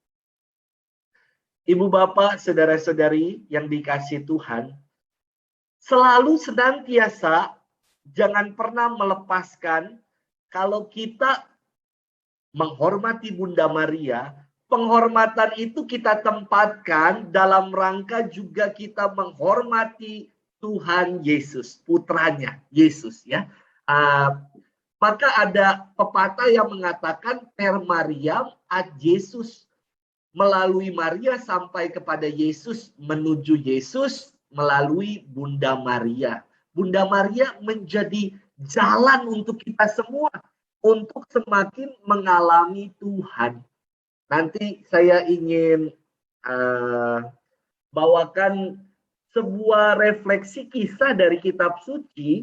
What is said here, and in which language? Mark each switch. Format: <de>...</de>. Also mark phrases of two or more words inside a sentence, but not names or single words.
<id>Ibu bapak, saudara-saudari yang dikasihi Tuhan, selalu senantiasa jangan pernah melepaskan kalau kita menghormati Bunda Maria. Penghormatan itu kita tempatkan dalam rangka juga kita menghormati Tuhan Yesus, putranya Yesus ya. Maka ada pepatah yang mengatakan</id> <la>per Mariam ad Yesus,</la> <id>melalui Maria sampai kepada Yesus, menuju Yesus melalui Bunda Maria. Bunda Maria menjadi jalan untuk kita semua untuk semakin mengalami Tuhan. Nanti saya ingin bawakan sebuah refleksi kisah dari kitab suci.</id>